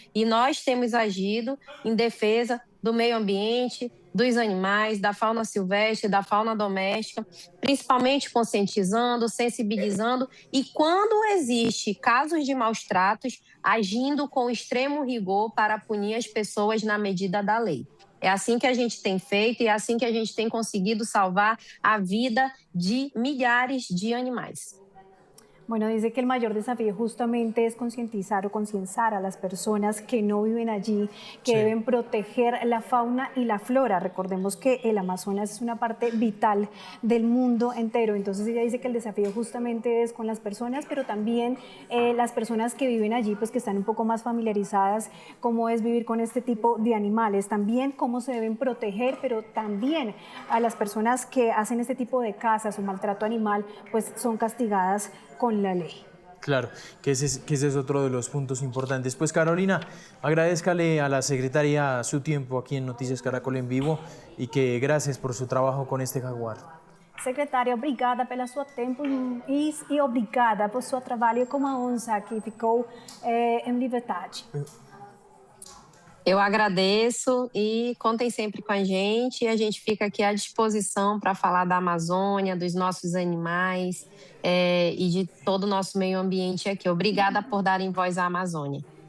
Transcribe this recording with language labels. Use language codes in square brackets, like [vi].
[pt] E nós temos agido em defesa do meio ambiente, dos animais, da fauna silvestre, da fauna doméstica, principalmente conscientizando, sensibilizando e, quando existe casos de maus tratos, agindo com extremo rigor para punir as pessoas na medida da lei. É assim que a gente tem feito e é assim que a gente tem conseguido salvar a vida de milhares de animais. [es] Bueno, dice que el mayor desafío justamente es concientizar o concienciar a las personas que no viven allí, que deben proteger la fauna y la flora. Recordemos que el Amazonas es una parte vital del mundo entero, entonces ella dice que el desafío justamente es con las personas, pero también las personas que viven allí, pues que están un poco más familiarizadas cómo es vivir con este tipo de animales, también cómo se deben proteger, pero también a las personas que hacen este tipo de cazas o maltrato animal, pues son castigadas con la ley. Claro, que ese es otro de los puntos importantes. Pues Carolina, agradezcale a la secretaria su tiempo aquí en Noticias Caracol en vivo y que gracias por su trabajo con este jaguar. [pt] Secretária, obrigada pelo seu tempo e obrigada por seu trabalho com a onça que ficou em liberdade. Eu agradeço e contem sempre com a gente. A gente fica aqui à disposição para falar da Amazônia, dos nossos animais e de todo o nosso meio ambiente aqui. Obrigada por darem voz à Amazônia.